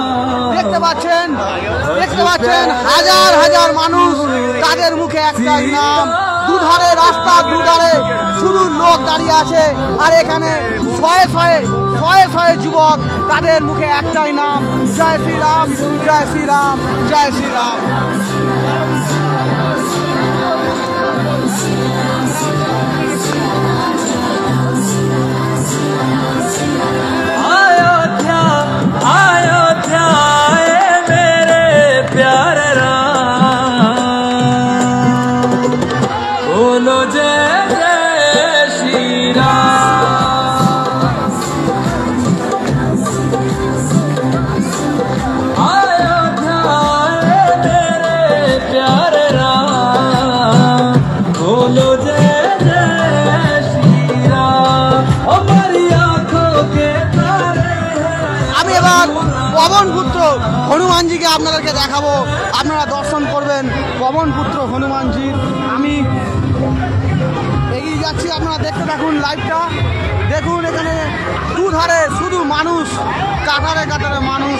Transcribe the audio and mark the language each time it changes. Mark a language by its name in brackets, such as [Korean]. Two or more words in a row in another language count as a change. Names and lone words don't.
[Bangla] দেখতে পাচ্ছেন হাজার হাজার মানুষ, তাদের মুখে একটাই নাম। দুধারে রাস্তা, দুধারে শুধু লোক দাঁড়িয়ে আছে, আর এখানে শয়ে শয়ে শয়ে শয়ে যুবক, তাদের মুখে একটাই নাম, জয় শ্রীরাম, জয় শ্রীরাম, জয় শ্রীরাম। [Hindi] अयोध्या अयोध्या मेरे प्यारे राम, बोलो जय जय श्री राम। अयोध्या मेरे प्यारे राम, बोलो जय जय श्री राम। हमारी आंखों के तारे [Bangla] আমি এবার পবন পুত্র হনুমানজিকে আপনাদেরকে দেখাবো, আপনারা দর্শন করবেন পবন পুত্র হনুমানজির। আমি এগিয়ে যাচ্ছি, আপনারা দেখতে থাকুন লাইভটা। দেখুন এখানে দুধারে শুধু মানুষ, কাতারে কাতারে মানুষ।